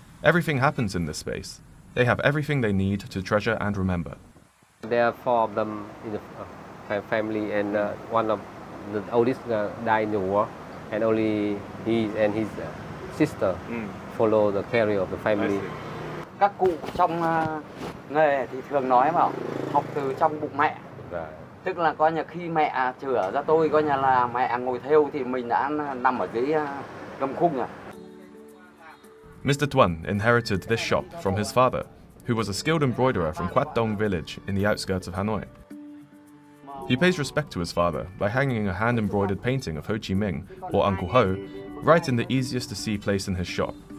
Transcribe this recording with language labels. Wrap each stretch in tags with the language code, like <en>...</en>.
<en>Everything happens in this space. They have everything they need to treasure and remember. There are four of them in the family, and one of the oldest died in the war, and only he and his sister follow the career of the family.</en> <vi>Các cụ trong nghề thì thường nói bảo học từ trong bụng mẹ. Tức là coi như khi mẹ chữa ra tôi, coi như là mẹ ngồi thêu thì mình đã nằm ở dưới gầm khung rồi.</vi> <en>Mr. Tuan inherited this shop from his father, who was a skilled embroiderer from Quat Dong village in the outskirts of Hanoi. He pays respect to his father by hanging a hand-embroidered painting of Ho Chi Minh, or Uncle Ho, right in the easiest-to-see place in his shop.</en>